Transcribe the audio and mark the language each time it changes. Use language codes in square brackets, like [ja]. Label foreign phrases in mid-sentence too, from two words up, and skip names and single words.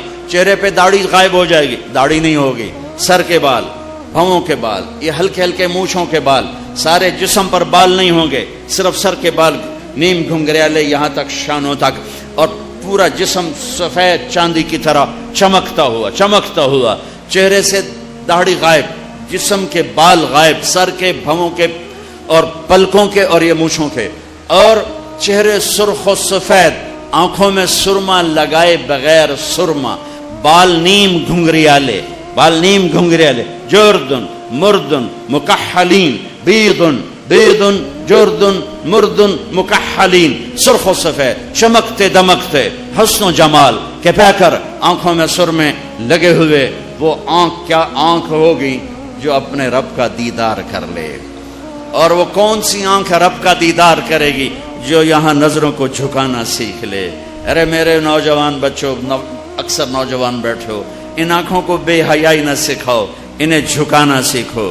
[ur] چہرے پہ داڑھی غائب ہو جائے گی، داڑھی نہیں ہوگی. سر کے بال، بھووں کے بال، یہ ہلکے ہلکے مونچھوں کے بال، سارے جسم پر بال نہیں ہوں گے، صرف سر کے بال نیم گھنگریالے یہاں تک شانوں تک، اور پورا جسم سفید چاندی کی طرح چمکتا ہوا. چہرے سے داڑھی غائب، جسم کے بال غائب، سر کے، بھووں کے اور پلکوں کے اور یہ مونچھوں کے، اور چہرے سرخ و سفید، آنکھوں میں سرما لگائے بغیر سرما، بال نیم گھنگریالے، [ar] جردن مردن مکحلین، بیدن جردن مردن مکحلین، [ur] سرخ و سفید، چمکتے دمکتے، حسن و جمال کے پہ کر آنکھوں میں سرمے لگے ہوئے. وہ آنکھ کیا آنکھ ہوگی جو اپنے رب کا دیدار کر لے. اور وہ کون سی آنکھ رب کا دیدار کرے گی؟ جو یہاں نظروں کو جھکانا سیکھ لے. ارے میرے نوجوان بچوں، اکثر نوجوان بیٹھے ہو، ان آنکھوں کو بے حیائی نہ سکھاؤ، انہیں جھکانا سیکھو.